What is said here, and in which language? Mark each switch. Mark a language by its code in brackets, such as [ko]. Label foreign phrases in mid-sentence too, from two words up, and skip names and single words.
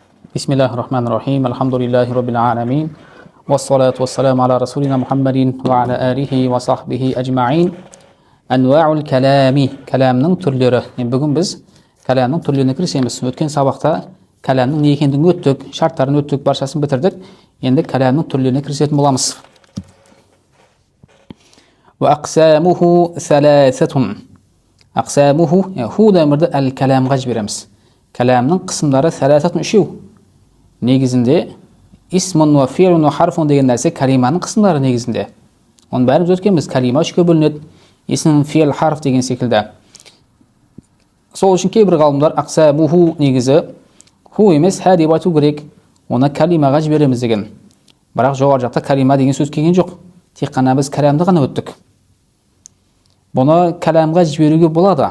[ar] بسم الله الرحمن الرحيم الحمد لله رب العالمين والصلاة والسلام على رسولنا محمد وعلى آله وصحبه أجمعين أنواع الكلام [kk] كلامның түрлері. Бүгін біз кәламның түрлеріне кірісеміз. Өткен сабақта кәламның не екендігін өттік, шарттарын өттік, баршасын бітірдік. Енді кәламның түрлеріне кірісетін боламыз. [ar] وأقسامه ثلاثة. أقسامه هو [kk] дәмірді әл-кәламға жібереміз. Кәламның қысымдары ثلاثة үшеу. Негізінде [ar] اسم وفعل وحرف [kk] деген нәрсе кәлиманың қысымдары негізінде. Оның бәріміз өткенбіз. Кәлима үшке бөлінеді. Исм, фи'л, харф деген секілді. Сол үшін кейбір ғалымдар ақсамуху негізі ху емес ха деп айту керек. Оны кәлимаға жібереміз деген. Бірақ жоғары жақта кәлима деген сөз келген жоқ. Тек қана біз кәламды ғана өттік. Бұны кәламға жіберуге болады.